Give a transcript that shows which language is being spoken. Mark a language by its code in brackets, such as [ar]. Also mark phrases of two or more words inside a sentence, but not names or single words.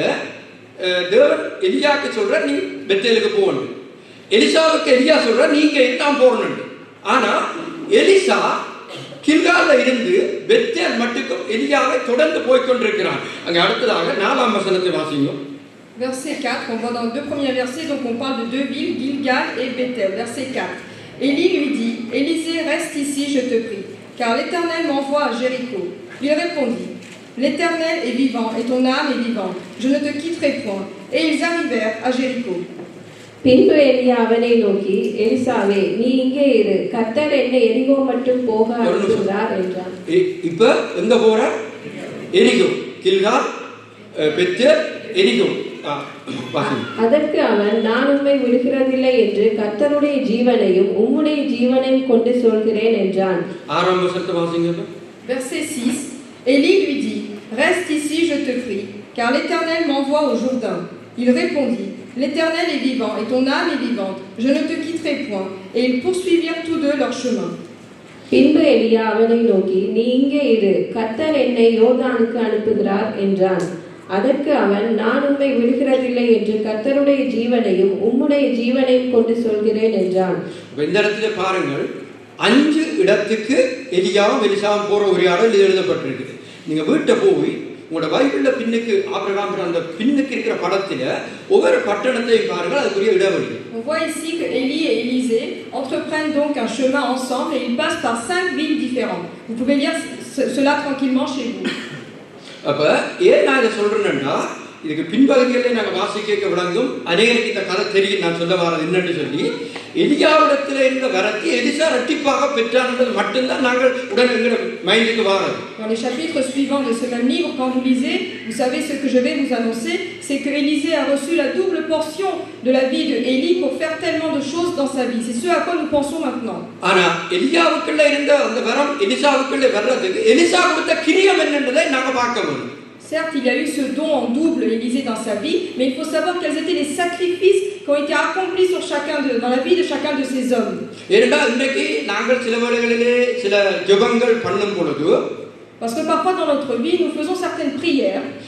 [ta] தேவன் எலியாவுக்கு சொல்ற, நீ பெத்தேலுக்கு போகணும். எலிசாவுக்கு எலியா சொல்ற, நீங்க எல்லாம் போகணும். ஆனா எலிசா கில்கால்ல இருந்து பெத்தேல் மட்டுக்கும் எலியாவை தொடர்ந்து போய்கொண்டிருக்கிறார். அங்கே அடுத்ததாக 4ஆம் வசனத்தை வாசிங்க. [fr] Verset 4, on voit dans les 2 premiers versets, donc on parle de 2 villes, Gilgal et Bethel. Verset 4. Élie lui dit, Élisée, reste ici, je te prie, car l'Éternel m'envoie à Jéricho. Il répondit, l'Éternel est vivant et ton âme est vivante. Je ne te quitterai point. Et ils arrivèrent à Jéricho. [ta] பின்பு எலியா அவனை நோக்கி, எலிசாவே, நீ இங்கே இரு, கர்த்தர் என்னை எரிகோ மட்டும் போக அனுப்புகிறார் என்றான். இப்ப எங்க போற? எரிகோ. கில்கால், பெத்தேல், எரிகோ. அதற்கு அவன், நான் உம்மை விடுகிறதில்லை என்று கர்த்தருடைய ஜீவனையும் உம்முடைய ஜீவனையும் கொண்டு சொல்கிறேன் என்றான். 6ஆம் வசனத்தை வாசிங்க. [fr] Verset 6. Élie lui dit, reste ici, je te prie, car l'Éternel m'envoie au Jourdain. Il répondit, l'Éternel est vivant et ton âme est vivante. Je ne te quitterai point. Et ils poursuivirent tous deux leur chemin. [ta] பின்பு எலியா அவனை நோக்கி, நீ இங்கே இரு, கர்த்தர் என்னை யோர்தானுக்கு அனுப்புகிறார் என்றான். அதற்கு அவன், நான் உம்மை விடுகிறதில்லை என்று கர்த்தருடைய ஜீவனையும் உம்முடைய ஜீவனையும் கொண்டு சொல்கிறேன் என்றான். இந்த இடத்துல பாருங்கள், 5 இடத்துக்கு எலியாவும் எலிசாவும் போற உரையாடல் எழுதப்பட்டிருக்கு. நீங்க வீட்டை போய் உங்களோட பைபிள்ல பின்னுக்கு ஆபிரகாம் அந்த பின்னுக்கு இருக்கிற படத்துல ஒவ்வொரு பட்டணத்தையும் பாருங்கள், அதுக்குரிய இடைவெளி. [fr] On voit ici que Élie et Élisée entreprennent donc un chemin ensemble et ils passent par 5 villes différentes. Vous pouvez lire cela tranquillement chez vous. [ta] அப்ப ஏன் நான் இதை சொல்றேன்னா, இதுக்கு பின்பகுதிகளிலே நாங்கள் வாசிக்க விளங்கும் அநேகருக்கு இந்த கதை தெரியும். நான் சொல்ல வரது என்னன்னு சொல்லி, எலியாவிடத்தில் இருந்த வரத்தை எலிசா இரட்டிப்பாக பெற்றார் என்பது மட்டும்தான் நாங்கள் உடனே எங்கள் மைண்டுக்கு வாரது. [fr] Dans les chapitres suivants de ce même livre, quand vous lisez, vous savez ce que je vais vous annoncer, c'est que Élisée a reçu la double portion de la vie de Élie pour faire tellement de choses dans sa vie. C'est ce à quoi nous pensons maintenant. [ta] ஆனா எலியாவுக்குள்ள இருந்த அந்த வரம் எலிசாவுக்குள்ள வர்றதுக்கு எலிசா கொடுத்த கிரியம் என்னன்றதை நாங்கள் பார்க்க வேண்டும். [fr] Certes, il y a eu ce don en double Élisée dans sa vie, mais il faut savoir quels étaient les sacrifices qui ont été accomplis dans la vie de chacun de ces hommes. Parce que parfois dans notre vie, nous faisons certaines prières.